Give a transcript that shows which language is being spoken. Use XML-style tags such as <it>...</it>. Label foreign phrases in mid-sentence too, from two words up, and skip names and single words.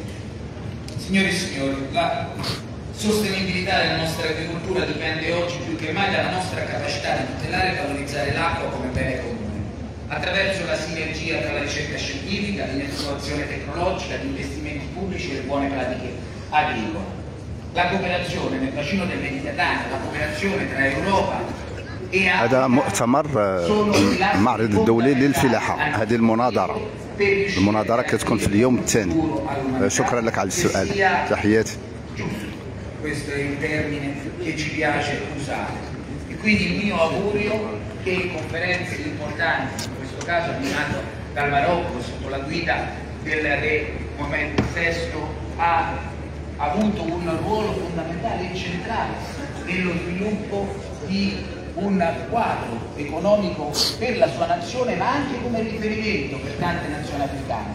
<it>Signore e signori, la sostenibilità della nostra agricoltura dipende oggi più che mai dalla nostra capacità di tutelare e valorizzare l'acqua come bene comune, attraverso la sinergia tra la ricerca scientifica, l'innovazione tecnologica, gli investimenti pubblici e le buone pratiche agricole. La cooperazione nel bacino del Mediterraneo, la cooperazione tra Europa e</it> <ar>هذا مؤتمر المعرض الدولي للفلاحة. هذه المناظرة كتكون في اليوم الثاني. شكرا لك على السؤال. تحياتي.</ar> <it>Questo è il termine che ci piace usare. E quindi il mio augurio che conferenze importanti, in questo caso avviato dal Marocco sotto la guida del re Mohammed VI, ha avuto un ruolo fondamentale e centrale nello sviluppo di un quadro economico per la sua nazione, ma anche come riferimento per tante nazioni africane.</it>